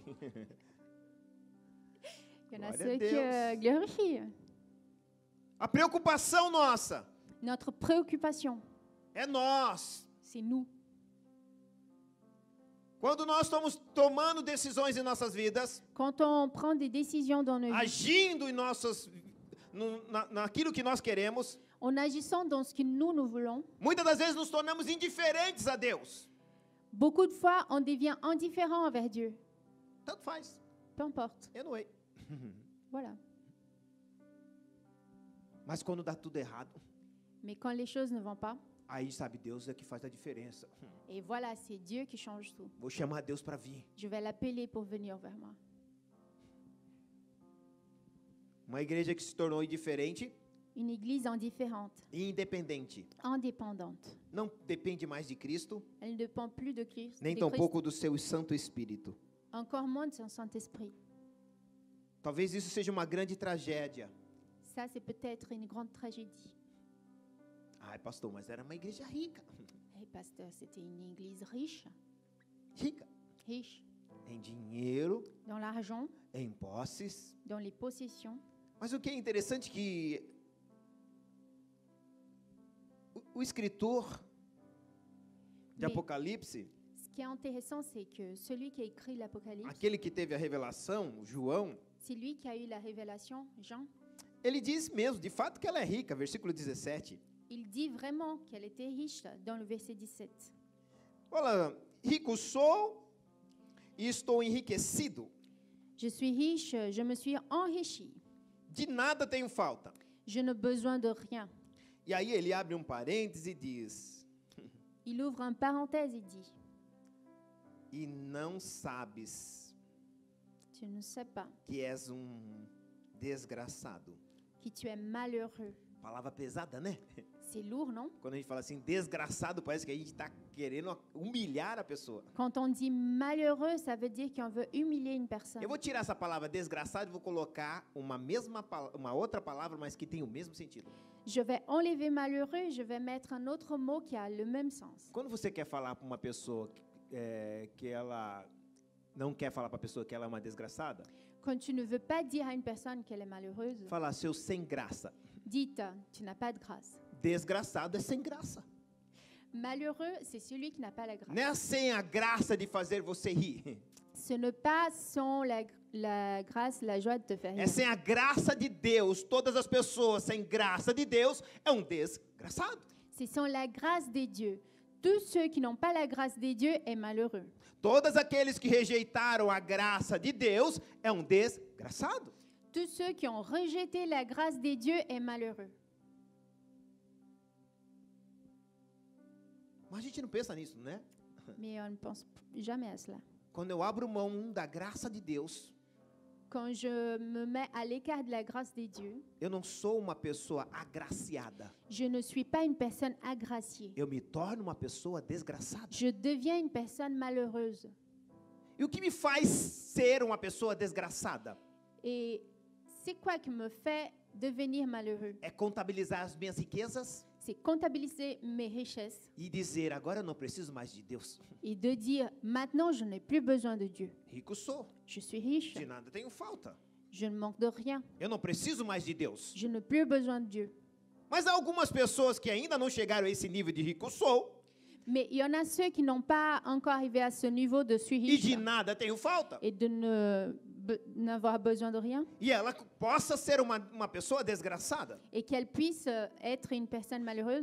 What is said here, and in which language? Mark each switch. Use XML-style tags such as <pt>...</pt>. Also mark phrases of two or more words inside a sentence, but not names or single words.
<fr>Il y en a</fr> <pt>Glória a</pt> <fr>ceux qui</fr> <pt>Deus.</pt> <fr>glorifient.</fr> <pt>A preocupação nossa</pt> <fr>Notre préoccupation,</fr> <pt>é nós.</pt> <fr>c'est nous.</fr> <pt>Quando nós estamos tomando decisões em nossas vidas,</pt> <fr>Quand on prend des décisions dans nos vies,</fr> <pt>agindo em naquilo que nós queremos,</pt> <fr>en agissant dans ce que nous voulons,</fr> <pt>muitas das vezes nos tornamos indiferentes a Deus.</pt> <fr>beaucoup de fois, on devient indifférent envers Dieu.</fr> <pt>Tanto faz.</pt> <fr>Peu importe. Anyway. Voilà.</fr> <pt>Mas quando dá tudo errado,</pt> <fr>Mais quand les choses ne vont pas,</fr> <pt>aí sabe Deus é que faz a diferença.</pt> <fr>et voilà, c'est Dieu qui change tout.</fr> <pt>Vou chamar Deus para vir.</pt> <fr>Je vais l'appeler pour venir vers moi.</fr> <pt>Uma igreja que se tornou indiferente</pt> <fr>Une église indifférente,</fr> <pt>e independente.</pt> <fr>indépendante.</fr> <pt>Não depende mais de Cristo,</pt> <fr>Elle ne dépend plus de Christ,</fr> <pt>nem de tampouco do seu Santo Espírito.</pt> <fr>encore moins de son Saint-Esprit.</fr> <pt>Talvez isso seja uma grande tragédia.</pt> <fr>Ça, c'est peut-être une grande tragédie.</fr> <pt>Ai, pastor, mas era uma igreja rica.</pt> <fr>Et pasteur, c'était une église riche,</fr> <pt>Rica</pt> <fr>riche</fr> <pt>em dinheiro,</pt> <fr>dans l'argent,</fr> <pt>em posses.</pt> <fr>dans les possessions.</fr> <pt>Mas o que é interessante é que o escritor de</pt> <fr>Mais-</fr> <pt>Apocalipse,</pt> <fr>Ce qui est intéressant, c'est que celui qui a écrit l'Apocalypse,</fr> <pt>aquele que teve a revelação, João,</pt> <fr>c'est lui qui a eu la révélation, Jean.</fr> <pt>ele diz mesmo, de fato, que ela é rica, versículo 17.</pt> <fr>Il dit vraiment qu'elle était riche dans le verset 17.</fr> <pt>Fala, rico sou e estou enriquecido,</pt> <fr>Je suis riche, je me suis enrichi.</fr> <pt>de nada tenho falta.</pt> <fr>Je n'ai besoin de rien.</fr> <pt>E aí ele abre um parêntese e diz,</pt> <fr>Il ouvre un parenthèse et dit,</fr> <pt>e não sabes.</pt> <fr>Tu ne sais pas</fr> <pt>que és desgraçado.</pt> <fr>que tu es malheureux.</fr> <pt>Palavra pesada, né?</pt> <fr>C'est lourd, non?</fr> <pt>Quando a gente fala assim, desgraçado, parece que a gente está querendo humilhar a pessoa.</pt> <fr>Quand on dit malheureux, ça veut dire qu'on veut humilier une personne.</fr> <pt>Eu vou tirar essa palavra desgraçado e vou colocar uma outra palavra, mas que tem o mesmo sentido.</pt> <fr>Je vais enlever malheureux, je vais mettre un autre mot qui a le même sens.</fr> <pt>Quando você quer falar para uma pessoa que ela não quer falar para a pessoa que ela é uma desgraçada,</pt> <fr>Quand tu ne veux pas dire à une personne qu'elle est malheureuse,</fr> <pt>falar seu sem graça.</pt> <fr>dites, tu n'as pas de grâce.</fr> <pt>Desgraçado é sem graça.</pt> <fr>Malheureux, c'est celui qui n'a pas la grâce.</fr> <pt>Não é sem a graça de fazer você rir.</pt> <fr>Ce n'est pas sans la grâce, la joie de te faire</fr> <pt>É</pt> <fr>rire.</fr> <pt>sem a graça de Deus. Todas as pessoas sem graça de Deus é um desgraçado.</pt> <fr>C'est sans la grâce des dieux. Tous ceux qui n'ont pas la grâce des dieux est malheureux.</fr> <pt>Todos aqueles que rejeitaram a graça de Deus é um desgraçado.</pt> <fr>Tous ceux qui ont rejeté la grâce des dieux est malheureux.</fr> <pt>Mas a gente não pensa nisso, né?</pt> <fr>Mais on ne pense jamais à cela.</fr> <pt>Quando eu abro mão da graça de Deus,</pt> <fr>Quand je me mets à l'écart de la grâce des dieux,</fr> <pt>eu não sou uma pessoa agraciada.</pt> <fr>je ne suis pas une personne agraciée.</fr> <pt>Eu me torno uma pessoa desgraçada.</pt> <fr>Je deviens une personne malheureuse.</fr> <pt>E o que me faz ser uma pessoa desgraçada?</pt> <fr>Et c'est quoi qui me fait devenir malheureux?</fr> <pt>É contabilizar as minhas riquezas</pt> <fr>C'est comptabiliser mes richesses</fr> <pt>e dizer, agora eu não preciso mais de Deus.</pt> <fr>et de dire, maintenant, je n'ai plus besoin de Dieu.</fr> <pt>Rico sou,</pt> <fr>Je suis riche,</fr> <pt>de nada tenho falta.</pt> <fr>je ne manque de rien,</fr> <pt>Eu não preciso mais de Deus.</pt> <fr>je n'ai plus besoin de Dieu.</fr> <pt>Mas há algumas pessoas que ainda não chegaram a esse nível de rico sou</pt> <fr>Mais il y en a ceux qui n'ont pas encore arrivé à ce niveau de suis</fr> <pt>e</pt> <fr>riche</fr> <pt>de nada tenho falta.</pt> <fr>et de n'avoir besoin de rien</fr> <pt>E ela possa ser uma pessoa desgraçada.</pt> <fr>et qu'elle puisse être une personne malheureuse.</fr>